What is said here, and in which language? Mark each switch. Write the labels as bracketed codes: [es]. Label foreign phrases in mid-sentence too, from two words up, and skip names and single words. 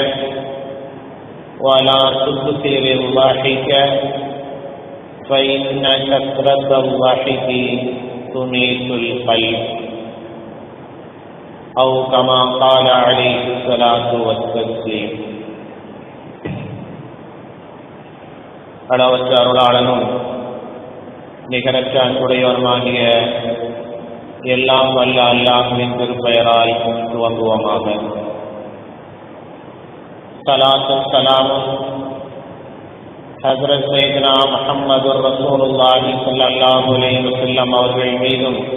[ar] ولا تكثر الضحك فإن كثرة الضحك تميت القلب، أو كما قال عليه الصلاة والتسليم. [ta] அளவற்ற அருளாளனும் நிகரற்ற அன்புடையவருமாகிய எல்லாம் வல்ல அல்லாஹ்வின் திருப்பெயரால் துவங்குவோமாக. ஸலாத்தும் ஸலாமும் ஹஜ்ரத் [ar] سيدنا محمد رسول الله صلى الله عليه وسلم [ta] அவர்கள் மீதும்,